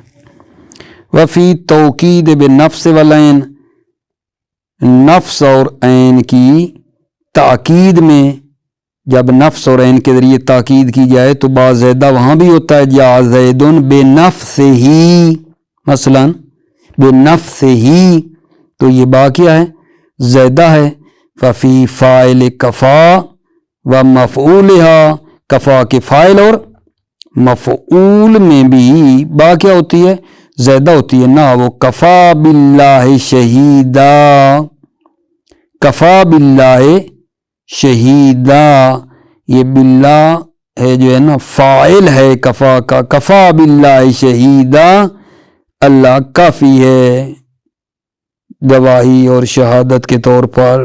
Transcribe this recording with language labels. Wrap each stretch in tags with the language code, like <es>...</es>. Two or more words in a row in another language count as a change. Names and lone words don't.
<ar>وفی توکید بنفس والعین،</ar> <ur>نفس اور عین کی تاکید میں جب نفس اور عین کے ذریعے تاکید کی جائے تو با زیدہ وہاں بھی ہوتا ہے،</ur> <ar>جا زیدن بنفس ہی،</ar> <ur>مثلا</ur> <ar>بنفس ہی،</ar> <ur>تو یہ با کیا ہے؟ زیدہ ہے۔</ur> <ar>ففی فاعل کفا و مفعولہا،</ar> <ur>کفا کے فاعل اور مفعول میں بھی با کیا ہوتی ہے؟ زیادہ ہوتی ہے نا، وہ</ur> <ar>کفا باللہ شہیدا، کفا باللہ شہیدا،</ar> <ur>یہ باللہ ہے جو ہے نا فاعل ہے کفا کا،</ur> <ar>کفا باللہ شہیدا،</ar> <ur>اللہ کافی ہے گواہی اور شہادت کے طور پر۔</ur>